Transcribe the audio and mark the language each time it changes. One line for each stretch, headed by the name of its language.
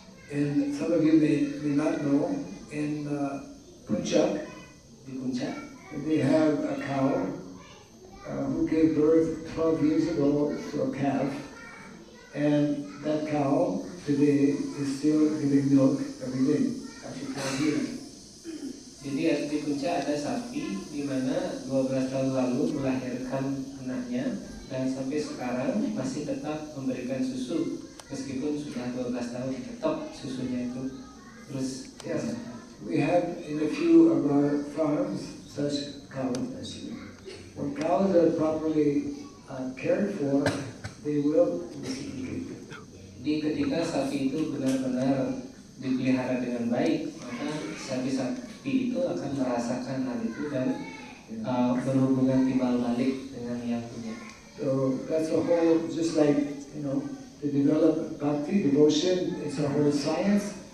English: And some of you may not know, in Puncak,
Indonesian: Di Puncak,
English: they have a cow who gave birth 12 years ago to a calf, and that cow today is still giving milk every day after 12 years.
Indonesian: jadi di Puncak ada sapi di mana 12 tahun lalu melahirkan anaknya dan sampai sekarang masih tetap memberikan susu meskipun sudah 12 tahun tetap susunya itu terus.
English: Yes. We have in a few of our farms such cows. When cows are properly cared for, they will reciprocate.
Indonesian: Di ketika sapi itu benar-benar dipelihara dengan baik, maka sapi-sapi itu akan merasakan hal itu dan berhubungan timbal balik dengan yang punya.
English: So that's a whole, just like, to develop bhakti, devotion, it's a whole science.